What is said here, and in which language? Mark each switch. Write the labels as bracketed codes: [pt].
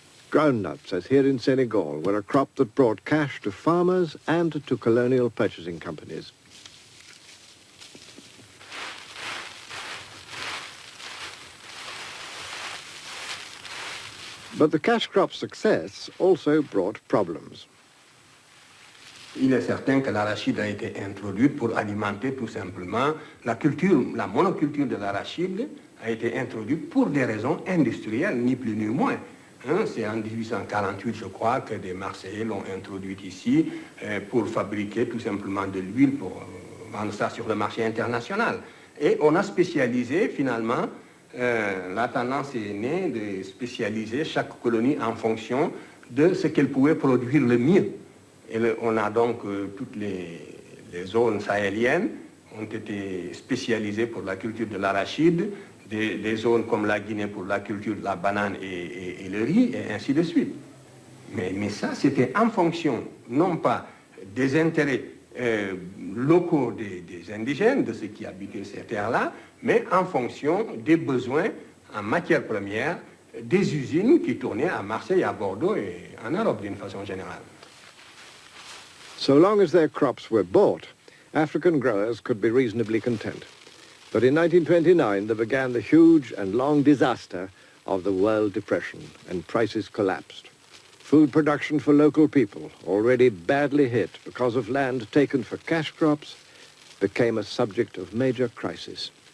[en] Groundnuts, as here in Senegal, were a crop that brought cash to farmers and to colonial purchasing companies. But the cash crop's success also brought problems. [fr] Il est certain que l'arachide a été introduite pour alimenter tout simplement la monoculture de l'arachide a été introduite pour des raisons industrielles, ni plus ni moins. Hein, c'est en 1848, je crois, que des Marseillais l'ont introduite ici pour fabriquer tout simplement de l'huile pour vendre ça sur le marché international. Et on a spécialisé finalement, la tendance est née de spécialiser chaque colonie en fonction de ce qu'elle pouvait produire le mieux. Et on a donc toutes les zones sahéliennes ont été spécialisées pour la culture de l'arachide, des zones comme la Guinée pour la culture de la banane et le riz, et ainsi de suite. Mais ça, c'était en fonction, non pas des intérêts locaux des indigènes, de ceux qui habitaient ces terres-là, mais en fonction des besoins en matières premières des usines qui tournaient à Marseille, à Bordeaux et en Europe d'une façon générale. [en] So long as their crops were bought, African growers could be reasonably content. But in 1929, there began the huge and long disaster of the World Depression, and prices collapsed. Food production for local people, already badly hit because of land taken for cash crops, became a subject of major crisis.